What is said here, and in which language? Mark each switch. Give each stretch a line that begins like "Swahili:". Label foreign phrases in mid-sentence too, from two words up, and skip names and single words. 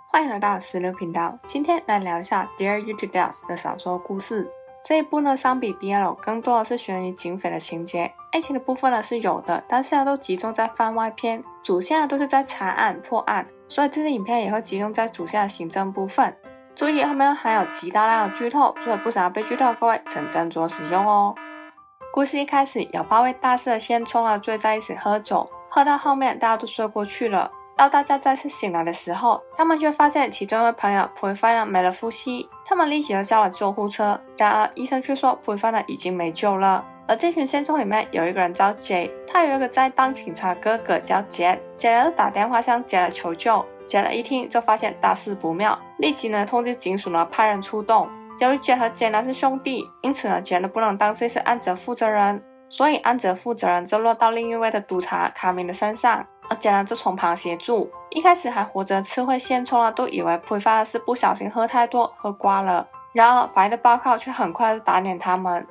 Chinese: 歡迎來到石榴頻道，今天來聊一下 Dear You to Death 的小說故事。這一部呢，相比 BL 更多的是懸疑警匪的情節，愛情的部分呢是有的，但是都集中在番外篇，主線呢都是在查案破案，所以這支影片也會集中在主線的行政部分。注意後面還有極大量的劇透，所以不想要被劇透的各位請斟酌使用哦。故事一開始有8位大四的現充了醉在一起喝酒，喝到後面大家都睡過去了。到大家再次醒來的時候，他們卻發現其中一位朋友普利凡呢沒了呼吸，他們立即就叫了救護車，然而醫生卻說普利凡呢已經沒救了。而這群現充裡面有一個人叫 J， 他有一個在當警察的哥哥叫 Jet 就打電話向 Jet 求救。Jet 一聽就發現大事不妙，立即呢通知警署呢派人出動。由於 Jet 和 J 呢是兄弟，因此呢 Jet 不能当这次案子的負責人，所以案子的負責人就落到另一位的督察卡明的身上。而Jet就從旁協助，一開始還活着的刺蝟現充呢都以為普利凡是不小心喝太多喝掛了，然而法醫的報告卻很快就打臉他們。